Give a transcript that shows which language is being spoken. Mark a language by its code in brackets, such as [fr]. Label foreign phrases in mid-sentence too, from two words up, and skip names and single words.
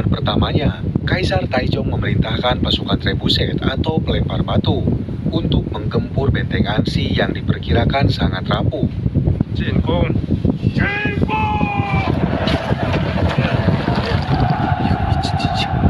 [id] utamanya, Kaisar Taizong memerintahkan pasukan trebuset atau pelempar batu untuk menggempur benteng Ansi yang diperkirakan sangat rapuh. [zh] 进攻！进攻！ [ko] 미친 짓이야.